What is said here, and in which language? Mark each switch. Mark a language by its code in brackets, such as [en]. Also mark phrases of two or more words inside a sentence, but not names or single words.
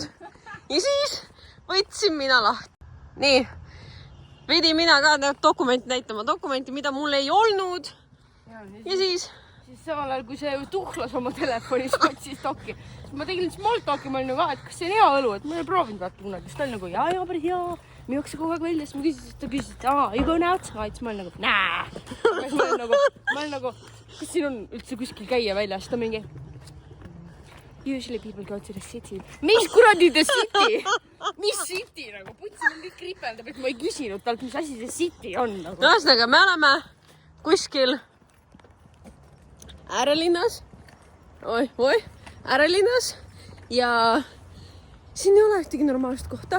[et] Ja siis võtsin mina lahti. Nii, pidin mina ka dokumenti näitama, dokumenti, mida mul ei olnud. Ja siis samal ajal, kui see tuhlas oma telefonis otsis dokki, siis ma tegin [en] small talk'i, [et] ma olin nagu, et kas see on hea õlu, et ma ei ole proovinud vaata kunagi, siis ta oli nagu, jaa, päris hea, ma jookse kogu aeg välja, siis ma küsisin, ta küsis, et [en] you go now outside, [et] siis ma olin nagu, nää. Ma olin nagu, kas siin on üldse kuskil käia välja, siis ta mingi, [en] usually people go to the city. [et] Mis kuradi [en] the city? [et] Mis city nagu? Putsi on kõik ripeldab, et ma ei küsinud talt, mis asi see city on nagu. Ühesõnaga, me oleme kuskil äärelinnas. Äärelinnas. Ja siin ei ole ühtegi normaalset kohta.